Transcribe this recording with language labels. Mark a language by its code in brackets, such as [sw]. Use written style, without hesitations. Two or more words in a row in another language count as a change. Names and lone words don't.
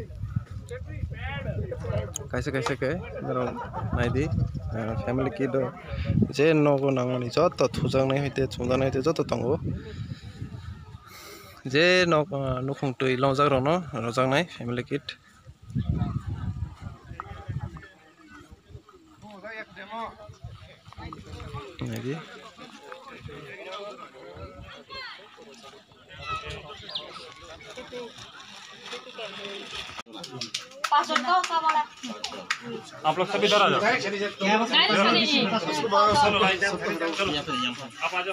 [trp] kaisa ke dorong naidi family kit je nogo nangmani joto thujak nai hoite chungjak nai hoite joto tongo je nokung tui longjak rono rojak nai family kit naidi [hi] आप लोग सभी इधर आ जाओ। आप आ जाओ।